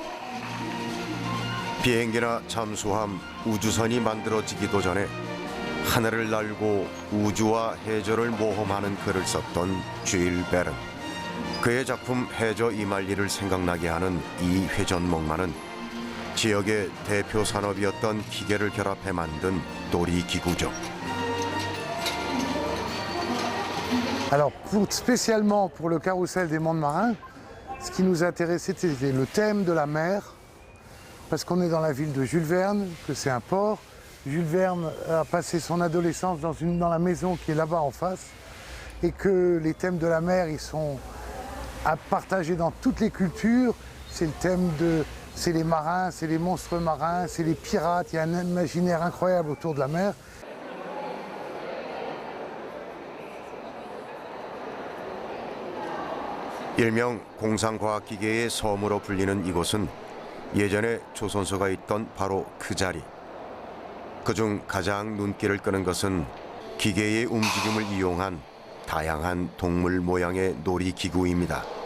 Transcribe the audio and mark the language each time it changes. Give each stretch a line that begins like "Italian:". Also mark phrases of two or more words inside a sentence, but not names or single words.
Korean: 비행기나 잠수함, 우주선이 만들어지기도 전에 하늘을 날고 우주와 해저를 모험하는 글을 썼던 쥘 베른. 그의 작품 해저 이말리를 생각나게 하는 이 회전목마는 지역의 대표 산업이었던 기계를 결합해 만든 놀이기구죠.
French: Alors, spécialement pour le carrousel des mondes marins, ce qui nous intéressait, c'était le thème de la mer, parce qu'on est dans la ville de Jules Verne, que c'est un port. Jules Verne a passé son adolescence dans la maison qui est là-bas en face, et que les thèmes de la mer, ils sont à partager dans toutes les cultures. C'est le thème c'est les marins, c'est les monstres marins, c'est les pirates. Il y a un imaginaire incroyable autour de la mer.
Korean: 일명 공상과학기계의 섬으로 불리는 이곳은 예전에 조선소가 있던 바로 그 자리. 그중 가장 눈길을 끄는 것은 기계의 움직임을 이용한 다양한 동물 모양의 놀이기구입니다.